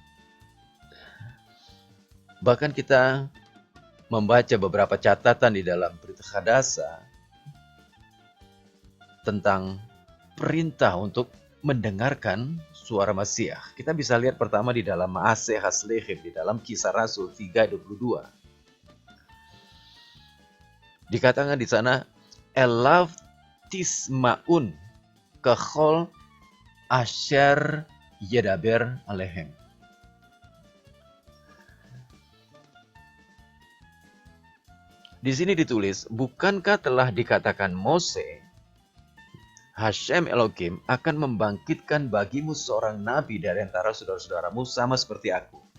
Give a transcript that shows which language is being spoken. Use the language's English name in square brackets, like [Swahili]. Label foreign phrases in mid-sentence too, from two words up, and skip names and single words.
[Indonesian] Bahkan kita membaca beberapa catatan di dalam Brit Hadasa tentang perintah untuk mendengarkan suara Masiah. Kita bisa lihat pertama di dalam Maaseh Haslechim, di dalam Kisah Rasul 3:22. Dikatakan di sana, [Hebrew] אליו תשמעון ככל אשר ידבר אליהם. [Indonesian] Di sini ditulis, bukankah telah dikatakan Mose, Hashem Elohim akan membangkitkan bagimu seorang nabi dari antara saudara-saudaramu sama seperti aku.